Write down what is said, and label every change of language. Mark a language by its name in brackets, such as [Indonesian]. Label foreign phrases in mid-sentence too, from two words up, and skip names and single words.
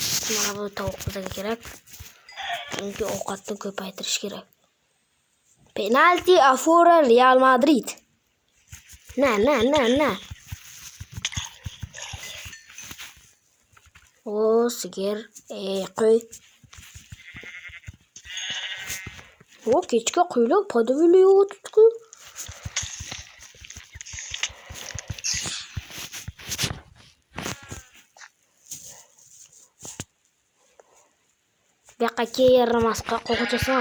[Uzbek] mana bu tovuq bizga kerak. Chunki ovqatni ko'paytirish kerak. [Spanish] Penalti a favor Real Madrid. [Uzbek] Na. O sigir, qo'y. O kechga qo'ylar podavili o'tibdi-ku. Bu yoqqa yaramas qo'ychasan.